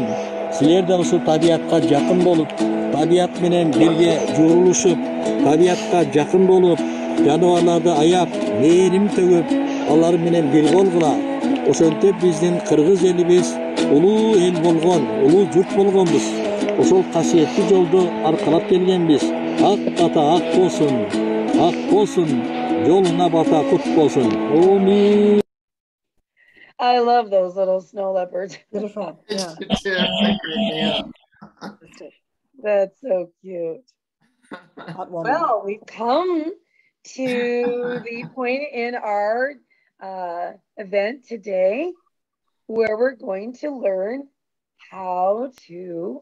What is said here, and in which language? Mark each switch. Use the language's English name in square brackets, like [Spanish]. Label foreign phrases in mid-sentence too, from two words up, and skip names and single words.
[Kyrgyz] Силер да ушул табиятка жакын болуп, табият менен бирге журулушуп, табиятка жакын болуп, жаныбарларды аяп, мээрим төгүп, алар менен бир болгула. Ошентип биздин кыргыз элибиз улуу эл болгон, улуу журт болгонбуз. Ошол касиеттүү жолду аркалап келгенбиз. Ак бата ак болсун, жолуна бата кут болсун. Амин. [English] I love those little snow leopards. Beautiful. Yeah. Yeah. That's so cute. Well, we've come to the point in our event today where we're going to learn how to